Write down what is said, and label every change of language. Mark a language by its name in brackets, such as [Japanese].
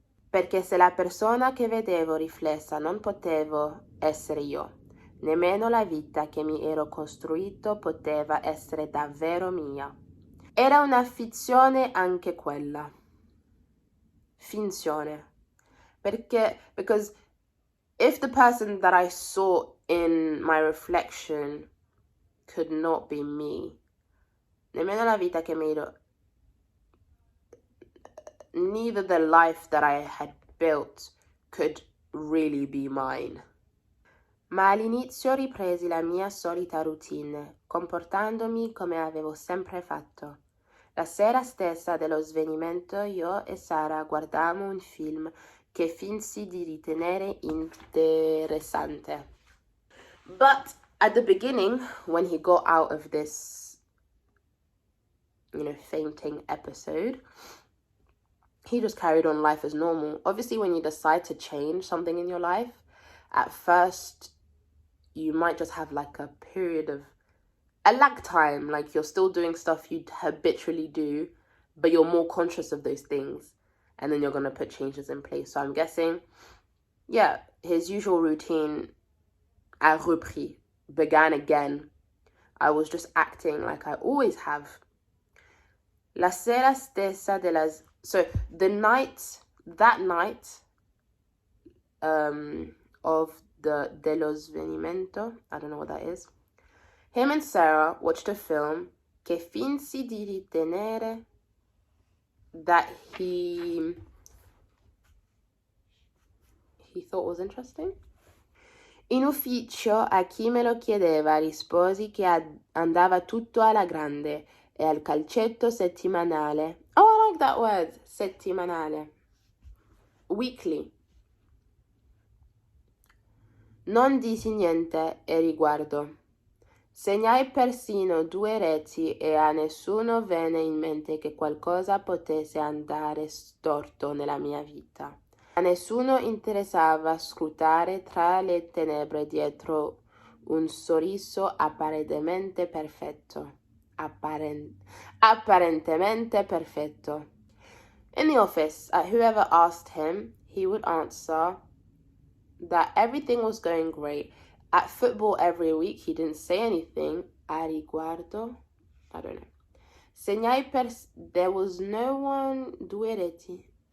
[Italian] Perché se la persona che vedevo riflessa non potevo essere io, nemmeno la vita che mi ero costruito poteva essere davvero mia. Era una finzione anche quella. Finzione. [English] Because if the person that I saw in my reflection could not be me, [Italian] nemmeno la vita che mi ero, [English] neither the life that I had built could really be mine. [Italian] Ma all'inizio ripresi la mia solita routine, comportandomi come avevo sempre fatto. La sera stessa dello svenimento io e Sara guardammo un film che finsi di ritenere interessante. [English] But at the beginning, when he got out of this, fainting episode, he just carried on life as normal. Obviously, when you decide to change something in your life, at first, you might just have like a period of a lag time. Like you're still doing stuff you habitually do, but you're more conscious of those things. And then you're going to put changes in place. So I'm guessing, yeah, his usual routine [French] a repris, [English] began again. I was just acting like I always have. [Italian] La sera stessa [English] so that night of the [Italian] Dello svenimento, [English] I don't know what that is, him and Sarah watched a film [Italian] che finsi di ritenere [English] that he thought was interesting. [Italian] In ufficio, a chi me lo chiedeva, risposi che andava tutto alla grande e al calcetto settimanale. [English] Oh, I like that word, settimanale. Weekly. [Italian] Non dissi niente e riguardo. Segnai persino 2 reti e a nessuno venne in mente che qualcosa potesse andare storto nella mia vita. A nessuno interessava scrutare tra le tenebre dietro un sorriso apparentemente perfetto. Apparentemente perfetto. [English] In the office, whoever asked him, he would answer that everything was going great. At football every week, he didn't say anything. [Italian] A riguardo, [English] I don't know. Segnai there was no one, [Italian] 2 reti.